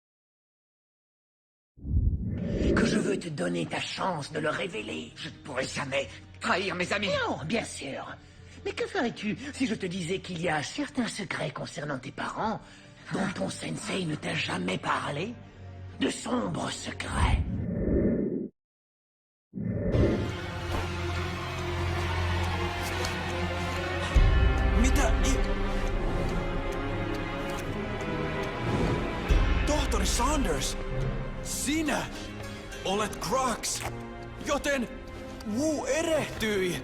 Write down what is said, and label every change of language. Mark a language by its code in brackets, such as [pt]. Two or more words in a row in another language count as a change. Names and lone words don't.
[fr] Que je veux te donner ta chance de le révéler. Je ne pourrais jamais trahir mes amis. Non, bien sûr. Mais que ferais-tu si je te disais qu'il y a certains secrets concernant tes parents dont ton sensei ne t'a jamais parlé? De sombres secrets. [fi] Tohtori Saunders, sinä olet Crux, joten Wu erehtyi.